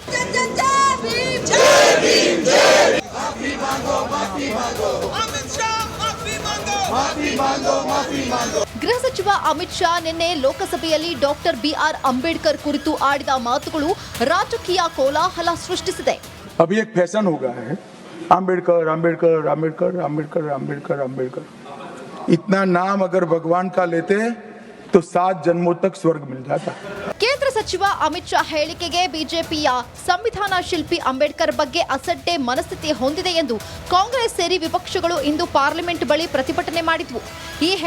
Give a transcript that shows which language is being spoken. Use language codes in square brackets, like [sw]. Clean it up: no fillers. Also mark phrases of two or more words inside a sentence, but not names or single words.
[kn] ಗೃಹ ಸಚಿವ ಅಮಿತ್ ಶಾ ನಿನ್ನೆ ಲೋಕಸಭೆಯಲ್ಲಿ ಡಾಕ್ಟರ್ BR ಅಂಬೇಡ್ಕರ್ ಕುರಿತು ಆಡಿದ ಮಾತುಗಳು ರಾಜಕೀಯ ಕೋಲಾಹಲ ಸೃಷ್ಟಿಸಿದೆ. [hi] अभी एक फैशन हो गया है, अंबेडकर अंबेडकर अंबेडकर अंबेडकर अंबेडकर अंबेडकर. इतना नाम अगर भगवान का लेते तो 7 जन्मों तक स्वर्ग मिल जाता. [kn] ಕೇಂದ್ರ ಸಚಿವ ಅಮಿತ್ ಶಾ ಹೇಳಿಕೆಗೆ ಬಿಜೆಪಿಯ ಸಂವಿಧಾನ ಶಿಲ್ಪಿ ಅಂಬೇಡ್ಕರ್ ಬಗ್ಗೆ ಅಸಡ್ಡೆ ಮನಸ್ಥಿತಿ ಹೊಂದಿದೆ ಎಂದು ಕಾಂಗ್ರೆಸ್ ಸೇರಿ ವಿಪಕ್ಷಗಳು ಇಂದು ಪಾರ್ಲಿಮೆಂಟ್ ಬಳಿ ಪ್ರತಿಭಟನೆ ಮಾಡಿದ್ವು. ಈ